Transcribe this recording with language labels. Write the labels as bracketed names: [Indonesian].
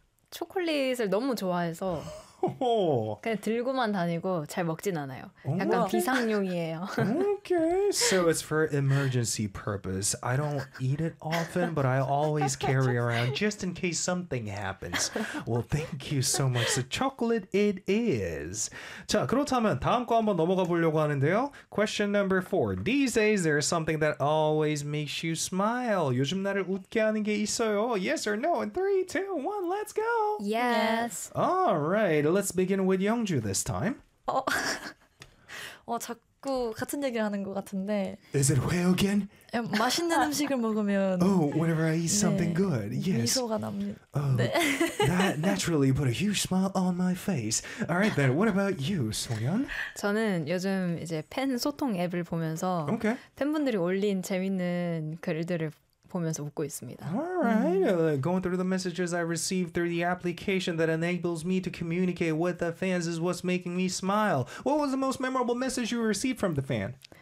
[Korean] 초콜릿을 너무 좋아해서 그냥 들고만 다니고 잘 먹진 않아요. 약간 비상용이에요. [English] Okay. So it's for emergency purpose. I don't eat it often, but I always carry around just in case something happens. Well, thank you so much. The chocolate it is. [Korean] 자, 그렇다면 다음 거 한번 넘어가 보려고 하는데요. [English] Question number four. These days there is something that always makes you smile. [Korean] 요즘 나를 웃게 하는 게 있어요. [English] Yes or no? In 3, 2, 1, let's go. Yes. All right. Let's begin with Youngju this time. [Korean] 자꾸 같은 얘기를 하는 것 같은데. [English] Is it 회 again? [Korean] 맛있는 음식을 먹으면 [English] Oh, whenever I eat something good, yes. [Korean] 미소가 납니다. Oh, 네. [English] that naturally put a huge smile on my face. All right, then, what about you, Soyeon? [Korean] 저는 요즘 이제 팬 소통 앱을 보면서 [English] okay. [Korean] 팬분들이 올린 재밌는 글들을 보면서 웃고 있습니다. [English] Alright, going through the messages I received through the application that enables me to communicate with the fans is what's making me smile. What was the most memorable message you received from the fan?